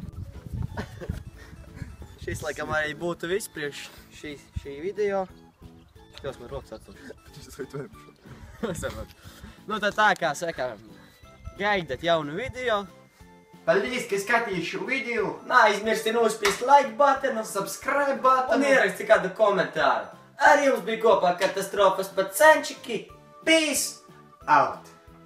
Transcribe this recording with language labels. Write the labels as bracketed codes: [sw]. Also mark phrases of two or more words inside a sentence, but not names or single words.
[lv] Šis laikam arī būtu viss priekš šī video. Šitos man rokas atcelšas. Nu tad tā kā saka, gaidat jaunu video. Paldies, ka skatījies šo video. Neaizmirsti nospiest [en] like button, Subscribe button. [lv] un ieraksti kādu komentāru. Ar jums bija kopā Katastrofas pacenčiki. [en] Peace Out.